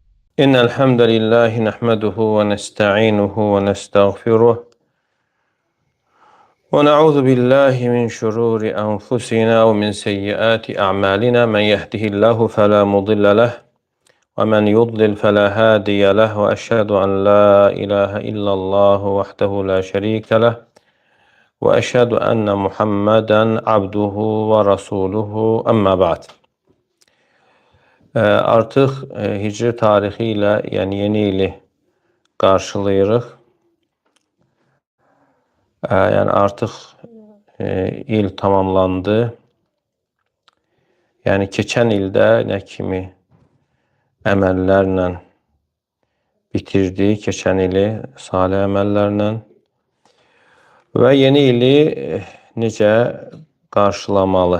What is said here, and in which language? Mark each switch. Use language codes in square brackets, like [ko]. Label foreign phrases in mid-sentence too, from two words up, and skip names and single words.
[ar] إن الحمد لله نحمده ونستعينه ونستغفره ونعوذ بالله من شرور أنفسنا ومن سيئات أعمالنا من يهده الله فلا مضل له ومن يضلل فلا هادي له وأشهد أن لا إله إلا الله وحده لا شريك له وأشهد أن محمدا عبده ورسوله أما بعد. [az] Artıq hicri tarixi ilə, yəni yeni ili qarşılayırıq. Yəni artıq il tamamlandı. Yəni keçən ildə nə kimi əməllərlə bitirdik, keçən ili salih əməllərlə və yeni ili necə qarşılamalı?